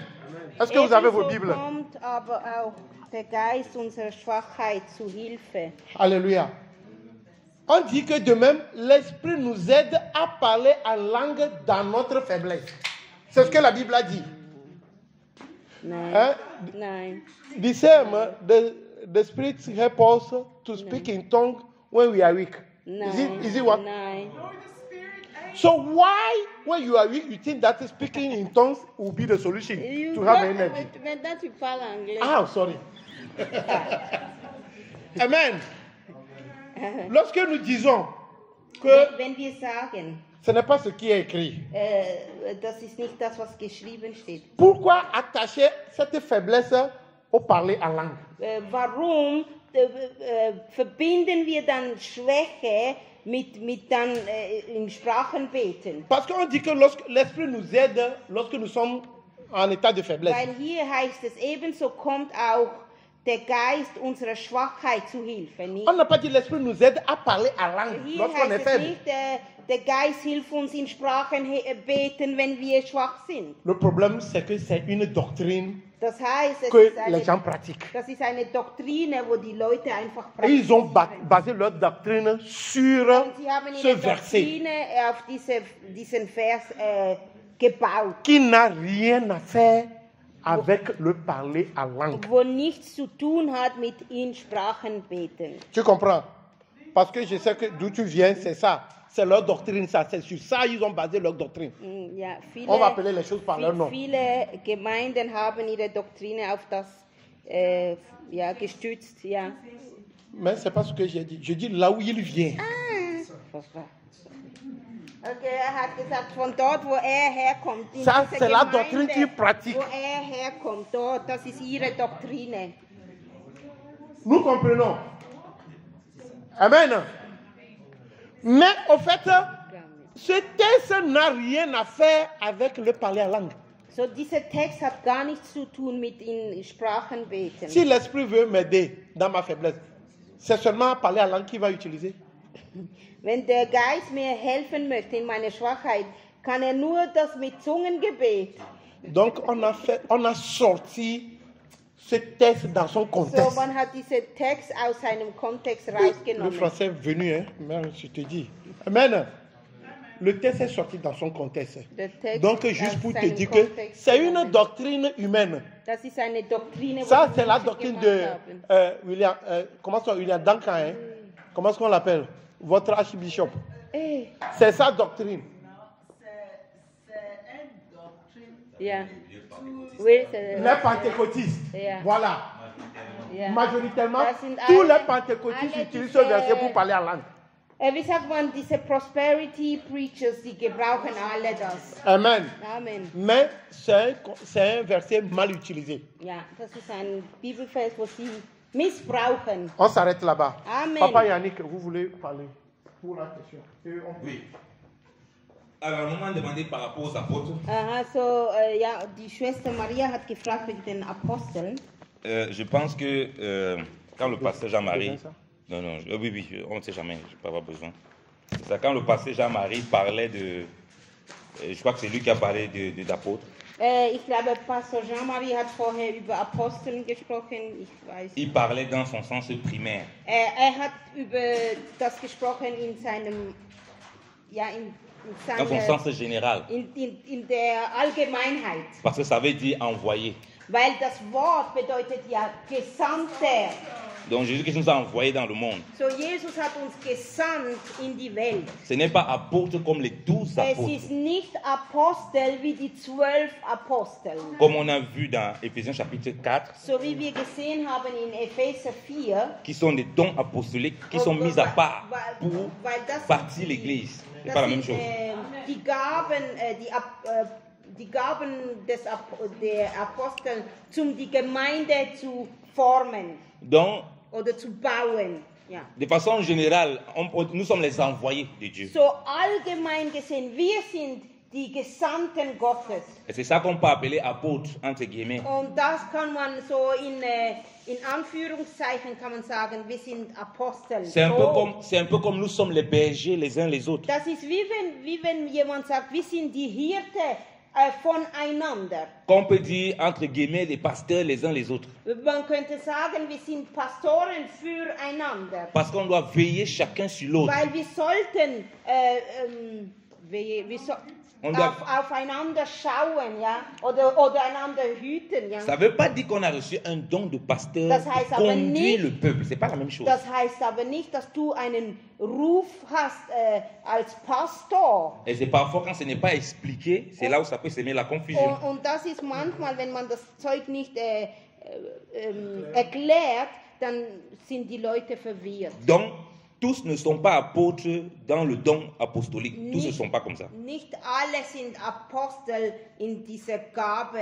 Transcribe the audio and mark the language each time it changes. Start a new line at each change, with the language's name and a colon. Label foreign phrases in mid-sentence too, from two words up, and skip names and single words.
French: Est-ce que vous avez vos Bibles?
German: Kommt aber auch der Geist unserer Schwachheit zu Hilfe.
French: Alléluia. On dit que de même, l'Esprit nous aide à parler en langue dans notre faiblesse. C'est ce que la Bible a dit.
German: Nein.
French: Hein?
German: Nein.
English: The same, the Spirit helps us to speak in tongue when we are weak. Is it what?
German: Nein.
English: So why, when you are weak, you think that speaking in tongues will be the solution to have energy?
French: Maintenant, tu parles anglais.
English: Ah, sorry. Amen.
French: Lorsque nous disons que
German: Wenn wir sagen,
French: ce n'est pas ce qui est écrit,
German: das ist nicht das, was geschrieben steht.
French: pourquoi attacher cette faiblesse au parler en langue?
German: Warum verbinden wir dann Schwäche mit dann in Sprachen beten?
French: Parce qu'on dit que lorsque l'Esprit nous aide, lorsque nous sommes en état de faiblesse.
German: Weil hier heißt es, ebenso kommt auch der Geist unserer Schwachheit zu Hilfe. Nicht?
French: On n'a pas dit l'Esprit nous aide à parler en langue
German: Hier
French: lorsqu'on est
German: heißt es
French: faible.
German: nicht, der Geist hilft uns in Sprachen beten, wenn wir schwach sind.
French: Le problème, c'est que c'est une doctrine
German: Das heißt, es
French: que
German: ist
French: les gens pratiquent.
German: das ist eine Doktrine, wo die Leute einfach
French: Et ils ont
German: praktizieren.
French: basé leur doctrine sur
German: Und sie haben
French: ce
German: ihre
French: verset
German: Doktrine auf diesen Vers gebaut,
French: qui n'a rien à faire avec le parler en langue.
German: wo nichts zu tun hat mit in Sprachen beten.
French: Tu comprends? Parce que je sais que d'où tu viens, c'est ça. C'est leur doctrine, ça. C'est sur ça ils ont basé leur doctrine.
German: Ja, viele,
French: On va appeler les choses par leur nom.
German: viele Gemeinden haben ihre Doktrine auf das gestützt. Ja.
French: Mais c'est pas ce que j'ai dit. Je dis là où il vient.
German: Okay, hat gesagt, von dort, wo herkommt. In
French: Ça,
German: dieser
French: c'est la
German: Gemeinde,
French: doctrine qu'il pratique.
German: Wo herkommt, dort, das ist ihre Doktrine.
French: Nous comprenons. Amen. Mais au fait, ce texte n'a rien à faire avec le parler en langue.
German: So, dieser Text hat gar nichts zu tun mit in Sprachen beten.
French: Si l'Esprit veut m'aider dans ma faiblesse, c'est seulement parler en langue qu'il va utiliser.
German: Wenn der Geist mir helfen möchte in meiner Schwachheit, kann nur das mit Zungengebet.
French: Donc on a sorti ce texte dans son
German: So,
French: contexte.
German: man hat diesen Text aus seinem Kontext
French: Le
German: rausgenommen.
French: français est venu, hein? Mais je te dis. Amen. Le texte est sorti dans son contexte.
German: Der Text
French: Donc
German: aus
French: juste pour te
German: seinem
French: dire que
German: Kontext
French: c'est une
German: genommen.
French: doctrine humaine.
German: Das ist eine Doktrine,
French: Ça,
German: die
French: c'est la
German: Menschen
French: doctrine
German: gemacht
French: de
German: haben.
French: William Duncan. Hein? Comment est-ce qu'on l'appelle? Votre archbishop. Eh, C'est sa doctrine.
German: ja.
French: Oui, c'est- Les pentecôtistes.
German: Ja.
French: Voilà.
German: Ja.
French: Majoritairement,
German: Das sind
French: tous
German: alle-
French: les pentecôtistes
German: alle
French: utilisent
German: diese-
French: ce verset pour parler en langue.
German: Wie sagt man, diese
English: Prosperity Preachers,
German: die gebrauchen alle das. Amen. Amen.
French: Mais c'est un verset mal utilisé.
German: Ja, das ist ein Bibelvers, wo sie missbrauchen.
French: On s'arrête là-bas. Amen. Papa Yannick, vous voulez parler pour la question? Et on- Oui. Alors, maman a demandé par rapport aux apôtres.
German: Ja, die Schwester Maria hat gefragt wegen den Aposteln.
French: Je pense que quand le pasteur Jean-Marie... Non, oui, on ne sait jamais, je ne vais pas avoir besoin. C'est ça, quand le pasteur Jean-Marie parlait de... je crois que c'est lui qui a parlé d'apôtres.
German: Ich glaube, Pastor Jean-Marie hat vorher über Aposteln gesprochen.
French: Il parlait dans son sens primaire.
German: Hat über das gesprochen in seinem... Ja,
French: dans son sens général.
German: In der Allgemeinheit.
French: Parce que ça veut dire envoyer.
German: Weil das Wort bedeutet ja Gesandter.
French: Donc Jésus nous a envoyés dans le monde.
German: So Jesus hat uns gesandt in die Welt.
French: Ce n'est pas apôtre comme les 12 apôtres.
German: Es ist nicht Apostel wie die 12 Apostel.
French: Comme on a vu dans Éphésiens chapitre 4.
German: So wie wir gesehen haben in Epheser 4.
French: Qui sont des dons apostoliques qui sont mis à part pour bâtir l'Église. C'est pas la même chose.
German: Die Gaben der Apostel, um die Gemeinde zu formen.
French: Donc,
German: oder zu bauen. Ja.
French: De façon générale, nous sommes les envoyés de Dieu.
German: So allgemein gesehen, wir sind die Gesandten Gottes.
French: Et c'est ça qu'on peut appeler apôtre entre guillemets.
German: Und das kann man so in Anführungszeichen kann man sagen, wir sind Apostel.
French: C'est un peu comme nous sommes les bergers les uns les autres.
German: Das ist wie wenn jemand sagt, wir sind die Hirte voneinander.
French: Qu'on peut dire entre guillemets les pasteurs les uns les autres.
German: Man könnte sagen, wir sind Pastoren füreinander.
French: Parce qu'on doit veiller chacun sur l'autre.
German: Weil wir sollten aufeinander schauen, ja, oder einander hüten, ja.
French: Ça veut pas dire qu'on a reçu un don de pasteur pour conduire le peuple, c'est pas la même chose.
German: Das heißt aber nicht, dass du einen Ruf hast als Pastor.
French: Et c'est parfois quand ce n'est pas expliqué, c'est là où ça peut semer la confusion.
German: Und das ist manchmal, wenn man das Zeug nicht erklärt, dann sind die Leute verwirrt.
French: Donc tous ne sont pas apôtres dans le don apostolique. Tous ne sont pas comme ça.
German: Nicht alle sind Apostel in dieser Gabe.